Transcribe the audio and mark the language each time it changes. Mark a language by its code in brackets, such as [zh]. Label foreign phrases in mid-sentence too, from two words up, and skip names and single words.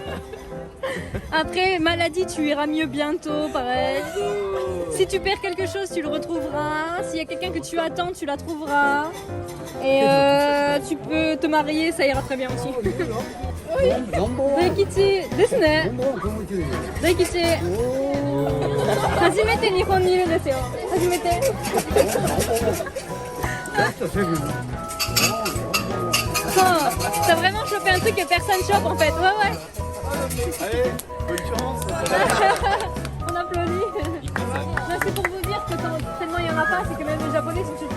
[fr] Après, maladie, tu iras mieux bientôt, pareil. Si tu perds quelque chose, tu le retrouveras. S'il y a quelqu'un que tu attends, tu la trouveras. Et tu peux te marier, ça ira très bien aussi. [ja] Daikichi, です ね. Daikichi. 初めて 日本 に いる です よ. Hajimete. [fr] T'as vraiment chopé un truc que personne chope en fait. Ouais, ouais. Allez, bonne chance. On applaudit. Là, c'est pour vous dire que tellement il n'y en a pas, c'est que même les Japonais sont surpris.